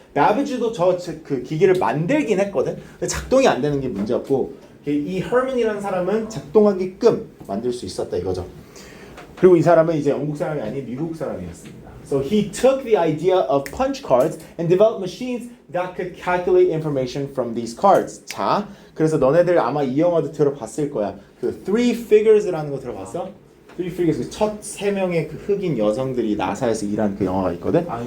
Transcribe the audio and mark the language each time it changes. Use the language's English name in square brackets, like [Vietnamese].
[Korean] Babbage도 그 기기를 만들긴 했거든. 근데 작동이 안 되는 게 문제였고, 이 Herman이라는 사람은 작동하게끔 만들 수 있었다 이거죠. 그리고 이 사람은 이제 영국 사람이 아닌 미국 사람이었습니다. [English] So he took the idea of punch cards and developed machines that could calculate information from these cards. [Korean] 자, 그래서 너네들 아마 이 영화도 들어봤을 거야. 그 Three Figures라는 거 들어봤어? Three Figures, 첫 세 명의 그 흑인 여성들이 나사에서 일한 그 영화가 있거든.